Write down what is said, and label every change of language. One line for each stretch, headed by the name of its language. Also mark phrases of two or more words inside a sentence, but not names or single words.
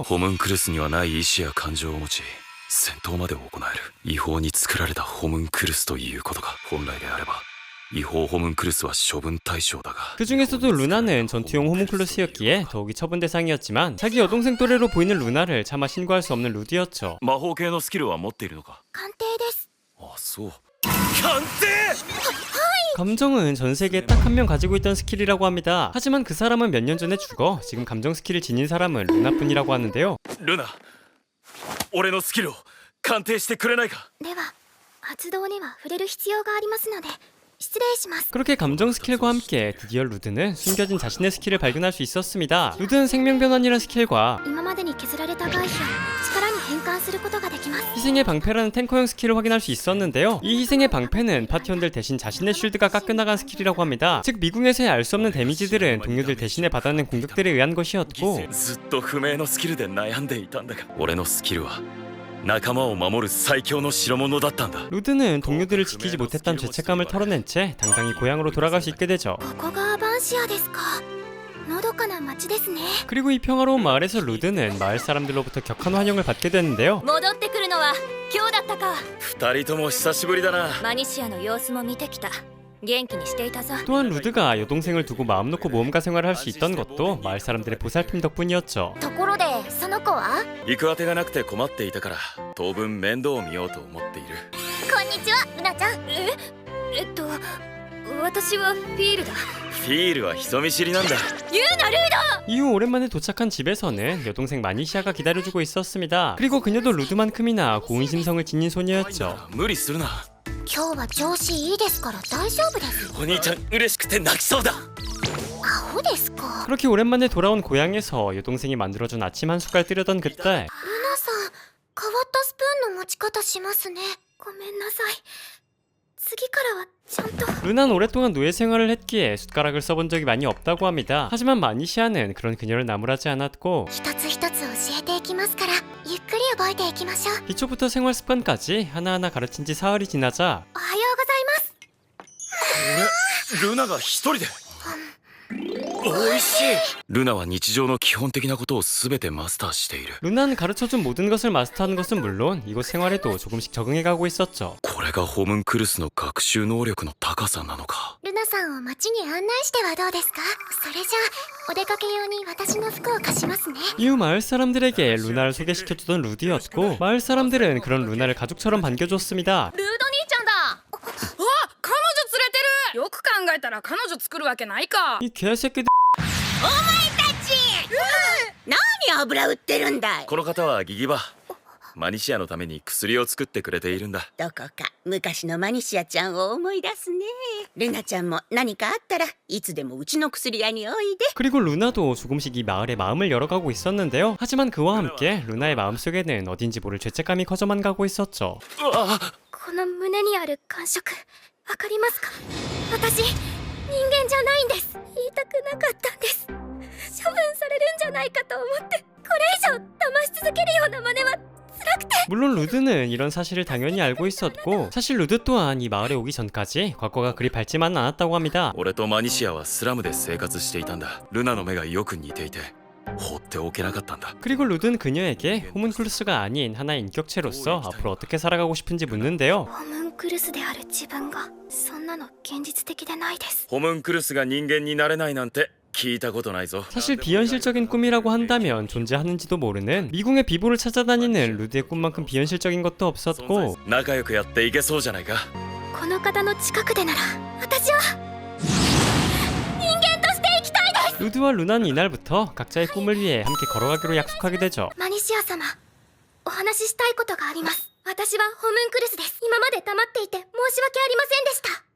Japanese: ホムンクルスにはない意志や感情を持ち戦闘まで行える違法に作られたホムンクルスということか本来であれば違法ホムンクルスは処分対象だが
Korean: 그 중에서도 루나는 전투용 호문클러스였기에 더욱이 처분 대상이었지만 자기 여동생 또래로 보이는 루나를 차마 신고할 수 없는 루드였죠.
Japanese: 魔法系のスキルは持っているのか鑑定です。あそう鑑定
Korean: 감정은 전 세계에 딱 한 명 가지고 있던 스킬이라고 합니다. 하지만 그 사람은 몇 년 전에 죽어 지금 감정 스킬을 지닌 사람은 루나뿐이라고 하는데요.
Japanese: ルナ俺のスキルを鑑定してくれないか。では発動には触れる必要がありますので失礼します。
Korean: 그렇게 감정 스킬과 함께 드디어 루드는 숨겨진 자신의 스킬을 발견할 수 있었습니다. 루드는 생명변환이라는 스킬과
Japanese: 今までに削られた外皮を力に変換することができます。
Korean: 희생의 방패라는 탱커형 스킬을 확인할 수 있었는데요. 이 희생의 방패는 파티원들 대신 자신의 쉴드가 깎여나간 스킬이라고 합니다. 즉 미궁에서의 알 수 없는 데미지들은 동료들 대신에 받아낸 공격들에 의한 것이었고
Japanese: ずっと不明のスキルで悩んでいたんだが、俺のスキルは仲間を守る最強の代物だったんだ。
Korean: 루드는 동료들을 지키지 못했던 죄책감을 털어낸 채 당당히 고향으로 돌아갈 수 있게 되죠.
Japanese: ここがバンシアですか。のどかな町ですね。
Korean: 그리고 이 평화로운 마을에서 루드는 마을 사람들로부터 격한 환영을 받게 되는데요.
Japanese: 戻ってくるのは今日だったか。二人とも久しぶりだな。マニシアの様子も見てきた。元気にしていたぞ。
Korean: 또한 루드가 여동생을 두고 마음 놓고 모험가 생활을 할 수 있던 것도 마을 사람들의 보살핌 덕분이었죠.
Japanese: ところでその子は。行く当てがなくて困っていたから当分面倒を見ようと思っている。こんにちはルナちゃん。私はフィールだ。フィールは人見知りなんだ。言うなルード。
Korean: 이후 오랜만에 도착한 집에서는 여동생 마니시아가 기다려주고 있었습니다. 그리고 그녀도 루드만큼이나 고운심성을 지닌 소녀였죠.
Japanese: 無理するな。今日は調子いいですから大丈夫です。お兄ちゃん嬉しくて泣きそうだ。アホですか。
Korean: 그렇게 오랜만에 돌아온 고향에서 여동생이 만들어준 아침 한 숟갈 뜨려던 그때
Japanese: ルナさん変わったスプーンの持ち方しますね。ごめんなさい。次からはちゃんと。
Korean: 루나는 오랫동안 노예 생활을 했기에 숟가락을 써본 적이 많이 없다고 합니다. 하지만 마니시아는 그런 그녀를 나무라지 않았고
Japanese: 一つ一つ教えていきますからゆっくり覚えていきましょう。
Korean: 기초부터 생활 습관까지 하나하나 가르친 지 사흘이 지나자
Japanese: おはようございます。ルナが一人で。おいしい。ルナは日常の基本的なことを全てマスターしている。
Korean: 루나는 가르쳐준 모든 것을 마스터하는 것은 물론 이곳 생활에도 조금씩 적응해가고 있었죠.
Japanese: これがホムンクルスの学習能力の高さなのか。ルナさんを街に案内してはどうですか。それじゃあお出かけ用に私の服を貸しますね。
Korean: 이후 마을 사람들에게 루나를 소개시켜주던 루디였고 마을 사람들은 그런 루나를 가족처럼 반겨줬습니다.
Japanese: ルード兄ちゃんだ。あ、彼女連れてる。よく考えたら彼女作るわけないか。
Korean: 이 개새끼들
Japanese: 何油売ってるんだい。この方はギギバ。マニシアのために薬を作ってくれているんだ。どこか昔のマニシアちゃんを思い出すね。ルナちゃんも何かあったらいつでもうちの薬屋においで。
Korean: 그리고 루나도 조금씩 이 마을에 마음을 열어가고 있었는데요. 하지만 그와 함께 루나의 마음속에는 어딘지 모를 죄책감이 커져만 가고 있었죠.
Japanese: この胸にある感触わかりますか。私人間じゃないんです。言いたくなかったんです。処分されるんじゃないかと思ってこれ以上騙し続けるような真似は辛くて。
Korean: 물론 루드는 이런 사실을 당연히 알고 있었고 사실 루드 또한 이 마을에 오기 전까지 과거가 그리 밝지만은 않았다고 합니다.
Japanese: 俺とマニシアはスラムで生活していたんだ。ルナの目がよく似ていて放っておけなかったんだ。
Korean: 그리고 루드는 그녀에게 호문클루스가 아닌 하나의 인격체로서 앞으로 어떻게 살아가고 싶은지 묻는데요.
Japanese: ホムンクルスである自分がそんなの現実的でないです。ホムンクルスが人間になれないなんて聞いたことないぞ。
Korean: 사실 비현실적인 꿈이라고 한다면 존재하는지도 모르는 미궁의 비보를 찾아다니는 루드의 꿈만큼 비현실적인 것도 없었고
Japanese: 仲良くやっていけそうじゃないか。この方の近くでなら私は人間として生きたいです。
Korean: 루드와 루나는 이날부터 각자의 꿈을 위해 함께 걸어가기로 약속하게 되죠.
Japanese: マニシア様お話ししたいことがあります。私はホムンクルスです。今まで黙っていて申し訳ありませんでした。